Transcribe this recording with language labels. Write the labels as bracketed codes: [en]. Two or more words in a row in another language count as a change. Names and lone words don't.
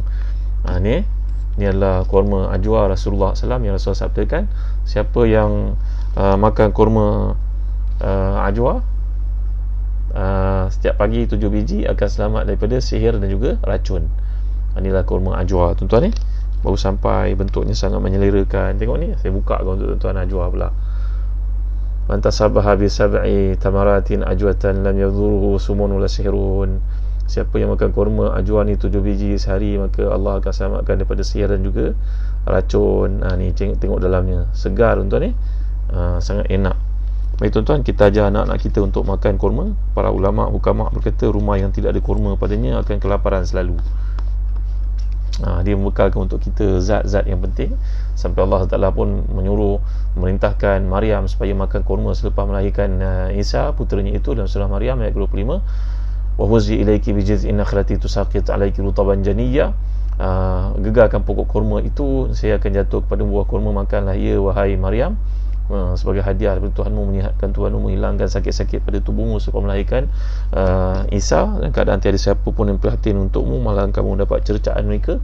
[ms] Ni adalah kurma ajwa Rasulullah SAW yang Rasulullah sabdakan, siapa yang makan kurma ajwa setiap pagi 7 biji akan selamat daripada sihir dan juga racun. Inilah kurma ajwa, tuan-tuan ni baru sampai, bentuknya sangat menyelerakan. Tengok ni, saya buka untuk tuan-tuan ajwa pula. [ar] من تصبح بسبع تمرات عجوة لم يضره سم ولا سحر. [ms] Siapa yang makan kurma ajwa ni 7 biji sehari, maka Allah akan selamatkan daripada sihir dan juga racun. Ni tengok dalamnya, segar tuan-tuan ni. Sangat enak. Baik tuan-tuan, kita ajar anak-anak kita untuk makan kurma. Para ulama hukama berkata rumah yang tidak ada kurma padanya akan kelaparan selalu. Dia membekalkan untuk kita zat-zat yang penting, sampai Allah Taala pun memerintahkan Maryam supaya makan kurma selepas melahirkan Isa puteranya itu dalam surah Maryam ayat 25. [ar] وهزي إليك بجذع النخلة تساقط عليك رطبا جنيا. [ms] Gegarkan pokok kurma itu, saya akan jatuh kepada buah kurma, makanlah ia wahai Maryam, sebagai hadiah daripada Tuhanmu, menyihatkan Tuhanmu, menghilangkan sakit-sakit pada tubuhmu selepas melahirkan Isa, dan keadaan tiada siapa pun yang perhatian untukmu, malah kamu mendapat cercaan mereka.